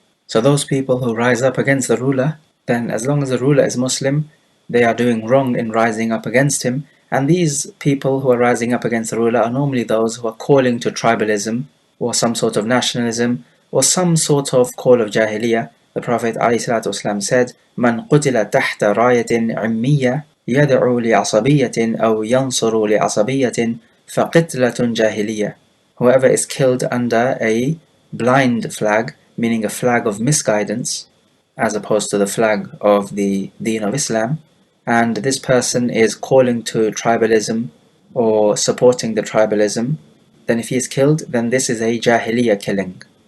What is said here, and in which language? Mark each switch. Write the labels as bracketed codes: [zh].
[en] So those people who rise up against the ruler, then as long as the ruler is Muslim, they are doing wrong in rising up against him. And these people who are rising up against the ruler are normally those who are calling to tribalism or some sort of nationalism or some sort of call of jahiliyyah. The Prophet ﷺ said, [ar] من قتل تحت راية عمية يدعو لعصبية أو ينصر لعصبية فقتلة جاهلية. [en] Whoever is killed under a blind flag, meaning a flag of misguidance, as opposed to the flag of the Deen of Islam, and this person is calling to tribalism or supporting the tribalism, then if he is killed, then this is a Jahiliyyah killing.